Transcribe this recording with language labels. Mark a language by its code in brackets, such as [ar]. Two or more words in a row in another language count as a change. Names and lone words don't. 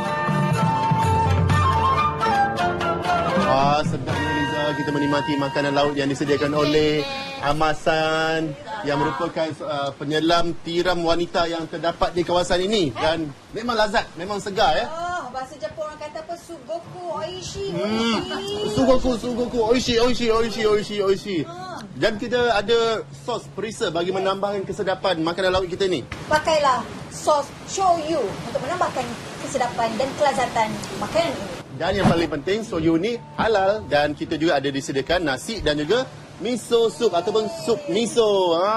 [ms] Sedapnya Liza, kita menikmati makanan laut yang disediakan oleh Amasan yang merupakan penyelam tiram wanita yang terdapat di kawasan ini dan memang lazat, memang segar ya. Bahasa Jepun orang kata apa? [ja] すごく美味しい. すごく美味しい. [ms] Dan kita ada sos perisa bagi menambahkan kesedapan makanan laut kita ni. Pakailah sos shoyu untuk menambahkan kesedapan dan kelazatan makanan ini. Dan yang paling penting, soyu ni halal dan kita juga ada disediakan nasi dan juga [en] miso soup [ms] ataupun sup miso.